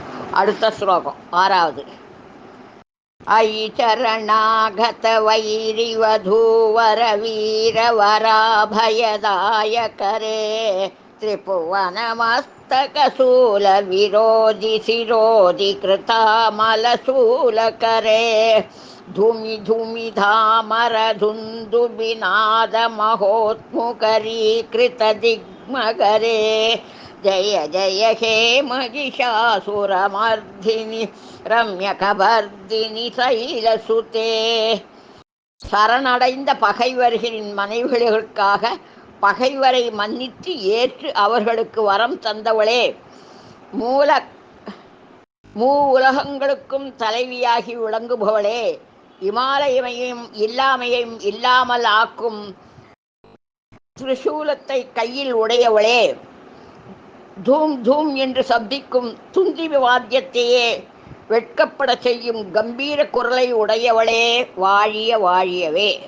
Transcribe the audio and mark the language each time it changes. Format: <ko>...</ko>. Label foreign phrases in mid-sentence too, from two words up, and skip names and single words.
<ta>அடுத்த ஸ்லோகம் ஆறாவது.</ta> <sa>अयि चरणागत वैरिवधूवर वीरवराभयदायकरे त्रिभुवनमस्तकशूल विरोधि शिरोधि कृतामलशूलकरे धूमि धूमि धामर धुन्दुबिनाद महोत्मुखरीकृत दिग्मगरे जय जय हे महिषासुरमर्दिनि रम्यकपर्दिनि शैलसुते.</sa> <ta>சரணடைந்த பகைவர்களின் மனைவிகளுக்காக பகைவரை மன்னித்து ஏற்று அவர்களுக்கு வரம் தந்தவளே, மூ உலகங்களுக்கும் தலைவியாகி விளங்குபவளே, இமாலயமையும் இல்லாமையும் இல்லாமல் ஆக்கும் திரிசூலத்தை கையில் உடையவளே, தூம் தூம் என்று சப்திக்கும் துந்தி வாத்தியத்தையே வெட்கப்பட செய்யும் கம்பீர குரலை உடையவளே, வாழிய வாழியவே.</ta>